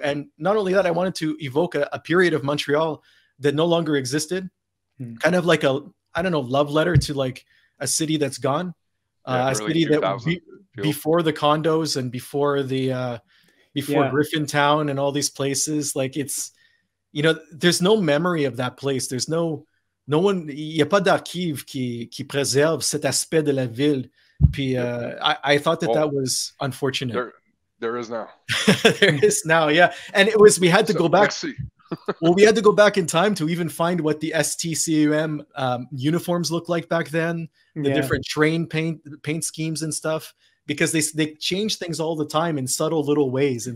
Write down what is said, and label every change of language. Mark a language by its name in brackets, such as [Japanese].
[English] And not only that, I wanted to evoke a period of Montreal that no longer existed. Kind of like love letter to like a city that's gone. A city that before the condos and before Griffintown and all these places. Like it's, you know, there's no memory of that place. There's no one, [French] il n'y a pas d'archive qui préserve cet aspect de la ville. Puis, [English] I thought that was unfortunate. There is now. There is now, yeah. And it was, we had to go back. Well, we had to go back in time to even find what the STCUM uniforms looked like back then, the different train paint schemes and stuff, because they change things all the time in subtle little ways.